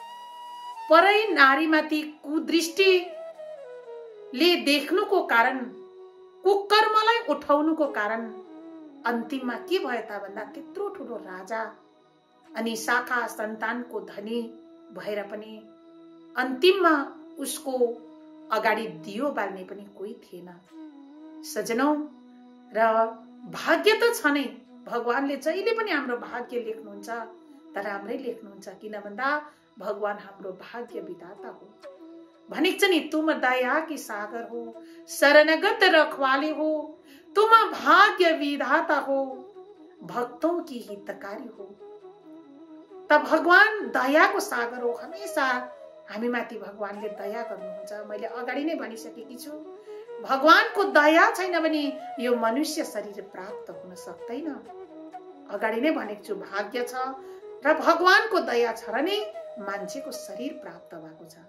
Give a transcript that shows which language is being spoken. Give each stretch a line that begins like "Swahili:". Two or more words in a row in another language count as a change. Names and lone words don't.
Nepali: परै नारीमाथि कुदृष्टिले देख्नुको कारण, कुकर्मलाई उठाउनुको कारण अन्तिममा के भयो त भन्दा त्यत्रो ठूलो राजा अनि शाखा सन्तानको धनी भएर पनि अन्तिममा उसको अगाडि दियो बाल्ने पनि कोही थिएन। सजनौ, र भाग्य त छ नै, भगवानले जहिले पनि हाम्रो भाग्य लेख्नुहुन्छ, तर राम्रै लेख्नुहुन्छ। किन भन्दा भगवान हाम्रो भाग्य विधाता हो। भनेको छ नि,
Hindi: तुम दया की सागर हो, शरणगत रखवाले हो, तुम भाग्य विधाता हो, भक्तों की हितकारी हो।
Nepali: त भगवान दयाको सागर हो। हमेशा हामी माथि भगवानले दया गर्नुहुन्छ। मैले अगाडि नै भनिसकेकी छु, भगवानको दया छैन भने यो मनुष्य शरीर प्राप्त हुन सक्दैन। अगाडि नै भनेको छु, भाग्य छ र भगवानको दया छ र नै मान्छेको शरीर प्राप्त भएको छ।